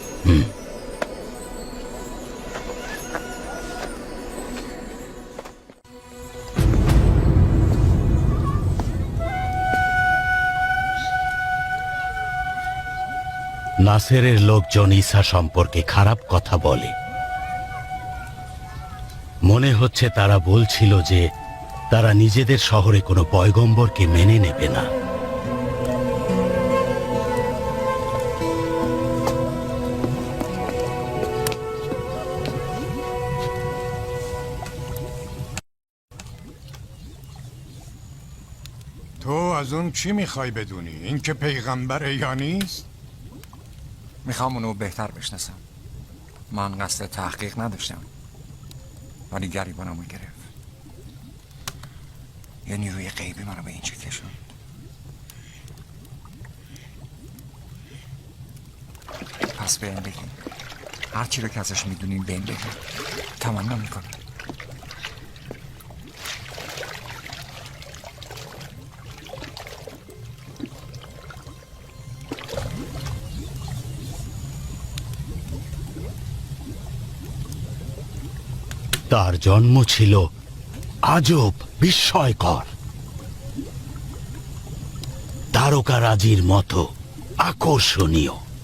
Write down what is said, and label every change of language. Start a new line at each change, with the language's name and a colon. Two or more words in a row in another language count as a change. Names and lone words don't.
Bangla: নাসেরের লোকজন ঈসা সম্পর্কে খারাপ কথা বলে। মনে হচ্ছে তারা বলছিল যে তারা নিজেদের শহরে কোনো পয়গম্বরকে মেনে নেবে না।
Persian: تو از اون چی میخوای بدونی؟ این که پیغمبره یا نیست؟ میخوام اونو بهتر بشناسم. من قصد تحقیق نداشتم، ولی گریبانمو گرفت. یه نیروی غیبی منو به اینجا کشوند. پس بهم بگین، هر چی رو که ازش میدونین بهم بگین. تمنا میکنم.
Bangla: তার জন্ম ছিল আজব, বিস্ময়কর, তারকারাজির মতো আকর্ষণীয়।